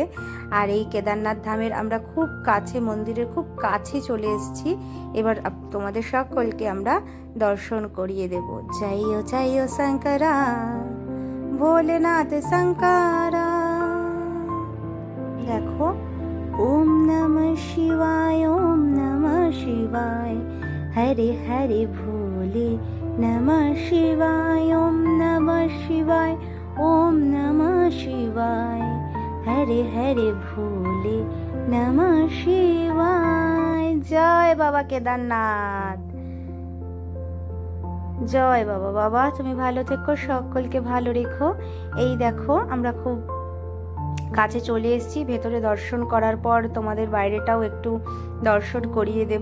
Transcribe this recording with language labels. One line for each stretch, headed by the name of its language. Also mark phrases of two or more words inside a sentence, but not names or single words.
Bangla: আর এই কেদারনাথ ধামের আমরা খুব কাছে, মন্দিরের খুব কাছে চলে এসেছি। এবার তোমাদের সকলকে আমরা দর্শন করিয়ে দেব। জয় জয় শঙ্করা, ভোলেনাথ শঙ্করা। দেখো,
Sanskrit: ওম নমঃ শিবায়, ওম নমঃ শিবায়, হরে হরে ভোলে নমঃ শিবায়, ওম নমঃ শিবায়, ওম নমঃ শিবায়, হরে হরে ভোলে নমঃ শিবায়।
Bangla: জয় বাবা কেদারনাথ, জয় বাবা। বাবা তুমি ভালো থেকো, সকলকে ভালো রেখো। এই দেখো, আমরা খুব কাছে চলে এসেছি। ভেতরে দর্শন করার পর তোমাদের বাইরেটাও একটু দর্শন করিয়ে দেব।